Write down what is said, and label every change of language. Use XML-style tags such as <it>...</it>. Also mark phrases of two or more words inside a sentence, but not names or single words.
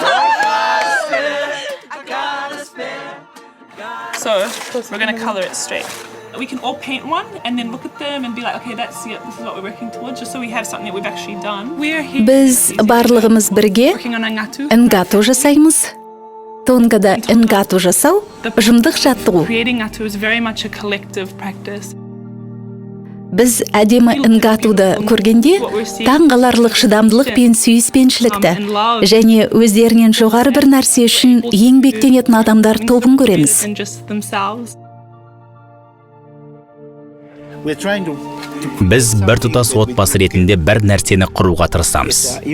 <en>So we're going to color it straight. We can all paint one and then look at them and be like, okay, this is what we're working towards, just so we have something that we've actually done. We're here.</en> <kk>Біз барлығымыз бірге Ngatu жасаймыз. Тонгада Ngatu жасау ұжымдық жаттығу.</kk> <en>Creating Ngatu is very much a collective practice.</en> <kk>Біз әдемі Ngatu'ды көргенде таңғаларлық шыдамдылық пен сүйіспеншілікті және өздерінен жоғары бір нәрсе үшін еңбектенетін адамдар тобын көреміз. Біз біртұтас отбасы ретінде бір нәрсені құруға тырысамыз.</kk>